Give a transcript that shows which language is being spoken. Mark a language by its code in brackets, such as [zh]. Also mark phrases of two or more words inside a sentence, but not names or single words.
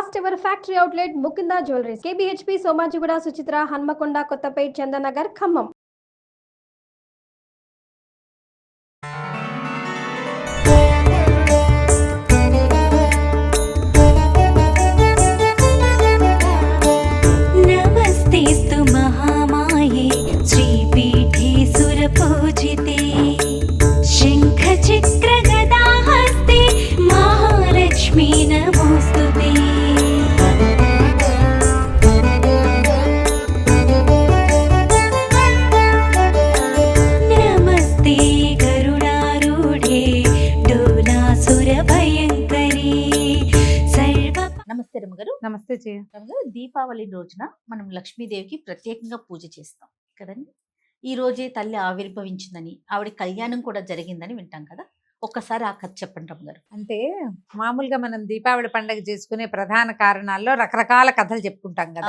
[en] First ever factory outlet Mukunda Jewelleries KPHB Somajiguda Suchitra Hanamkonda Kothapet Chandanagar Khammam. [sa] नमस्तेस्तु महामाये श्रीपीठे सुरपूजिते शङ्खचक्रगदाहस्ते महालक्ष्मी नमोऽस्तुते. नमस्ते गरुडारूढे डोलासुरभयङ्करी सर्व. [te] నమస్తే రమ్మగారు. నమస్తే జయ. రమ్మగారు, దీపావళి రోజున మనం లక్ష్మీదేవికి ప్రత్యేకంగా పూజ చేస్తాం కదండి. ఈ రోజే తల్లి ఆవిర్భవించిందని, ఆవిడ కళ్యాణం కూడా జరిగిందని వింటాం కదా. ఒక్కసారి ఆ కథ చెప్పండి రమ్మగారు. అంటే మామూలుగా మనం దీపావళి పండుగ చేసుకునే ప్రధాన కారణాల్లో రకరకాల కథలు చెప్పుకుంటాం కదా.